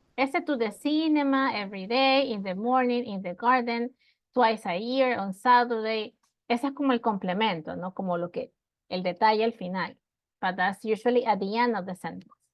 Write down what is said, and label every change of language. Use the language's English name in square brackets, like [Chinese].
[English] Ese to the cinema every day, in the morning, in the garden, twice a year, on Saturday. [Spanish] Ese es como el complemento, ¿no? Como lo que, el detalle al final. [English] But that's usually at the end of the sentence.